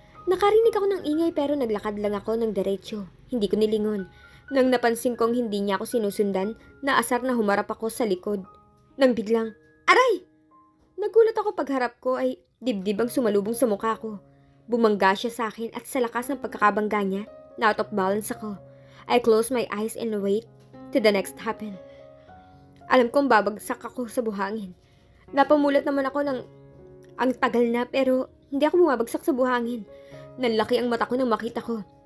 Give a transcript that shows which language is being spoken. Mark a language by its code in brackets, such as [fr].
[tl] Nakarinig ako ng ingay pero naglakad lang ako ng diretsyo. Hindi ko nilingon. Nang napansin kong hindi niya ako sinusundan, naasar na humarap ako sa likod. Nang biglang, aray! Nagulat ako pagharap ko ay dibdib ang sumalubong sa mukha ko. Bumangga siya sa akin at sa lakas ng pagkakabangga niya, na [en] out of balance [tl] ako. [en] I closed my eyes and wait till the next happen. [tl] Alam kong babagsak ako sa buhangin. Napamulat naman ako ng ang tagal na pero hindi ako bumabagsak sa buhangin. Nanlaki ang mata ko nang makita ko.